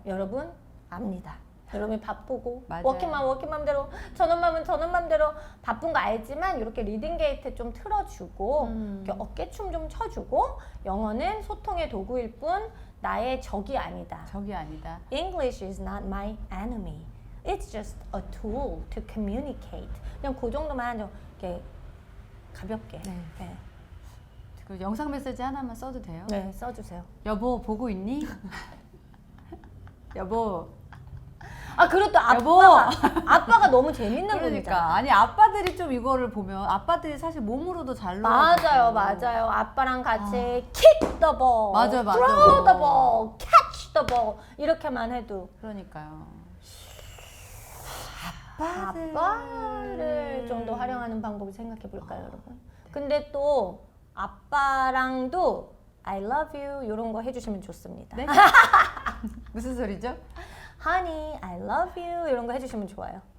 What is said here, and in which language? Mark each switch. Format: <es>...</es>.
<ko>여러분 압니다. 여러분이 바쁘고 맞아요. 워킹맘대로 저는 맘대로 바쁜 거 알지만 이렇게 리딩 게이트 좀 틀어주고 이렇게 어깨춤 좀 춰주고 영어는 소통의 도구일 뿐 나의 적이 아니다. 적이 아니다.</ko> <en>English is not my enemy. It's just a tool to communicate.</en> <ko>그냥 그 정도만 좀 이렇게 가볍게. 네. 그 영상 메시지 하나만 써도 돼요? 네, 써주세요. 여보 보고 있니? 여보. 아 그리고 또 여보. 아빠가 너무 재밌는 분이잖아. 그러니까 아니 아빠들이 좀 이거를 보면 아빠들이 사실 몸으로도 잘 맞아요, 놀아주고. 맞아요. 아빠랑 같이</ko> <en>kick the ball, 맞아, 맞아. throw the ball, catch the ball</en> <ko>이렇게만 해도 그러니까요. 아빠를 좀 더 활용하는 방법을 생각해 볼까요, 여러분? 근데 또 아빠랑도</ko> <en>I love you</en> <ko>이런 거 해주시면 좋습니다. 네? 무슨 소리죠?</ko> <en>Honey, I love you</en> <ko>이런 거 해주시면 좋아요.</ko>